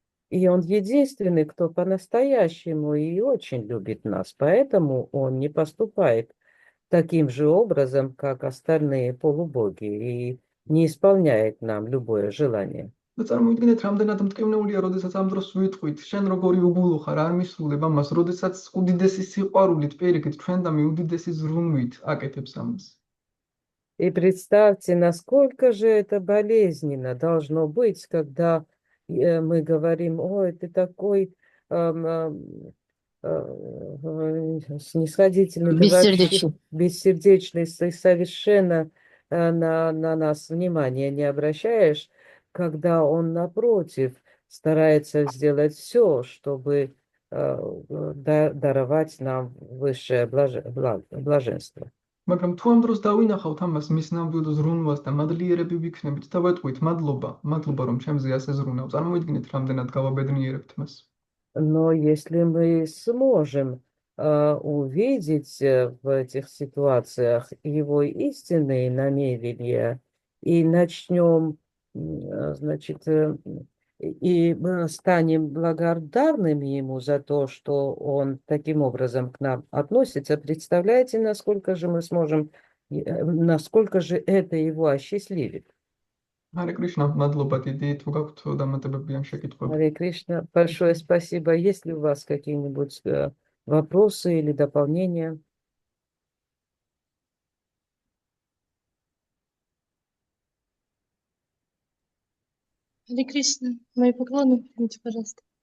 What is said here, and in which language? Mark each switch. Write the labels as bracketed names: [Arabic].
[Russian] И Он единственный, кто по-настоящему и очень любит нас, поэтому Он не поступает таким же образом, как остальные полубоги, и не исполняет нам любое желание. [Georgian] და წარმოიდგინეთ, რამდენად მტკივნეულია, როდესაც ამ დროს ვიტყვით, შენ როგორი უბულო ხარ, არ მისრულებ ამას, როდესაც უდიდესი სიყვარულით, პირიქით, ჩვენ და მე უდიდესი ზრუნვით აკეთებს ამას. [Russian] И представьте, насколько же это болезненно должно быть, когда мы говорим: ой, ты такой снисходительный, ты вообще бессердечный, ты совершенно на нас внимания не обращаешь, когда он, напротив, старается сделать все, чтобы даровать нам высшее блаженство. [Georgian] მაგრამ თუ ამ დროს დავინახავთ ამას მის ნამდვილ ზრუნვას და მადლიერები ვიქნებით და ვეტყვით მადლობა რომ ჩემზე ასე ზრუნავ, წარმოიდგინეთ რამდენად გავაბედნიერებთ მას. [Russian] Но если мы сможем увидеть в этих ситуациях его истинные намерения и начнем, значит, и станем благодарными ему за то, что он таким образом к нам относится, представляете, насколько же мы сможем, насколько же это его осчастливит. [Georgian] Харе Кришна, мадლობა დიდი, თუ გაქვთ დამატებები ან შეკითხვები. [Russian] Харе Кришна, большое спасибо. Есть ли у вас какие-нибудь вопросы или дополнения? Харе Кришна, мои поклоны примите, пожалуйста.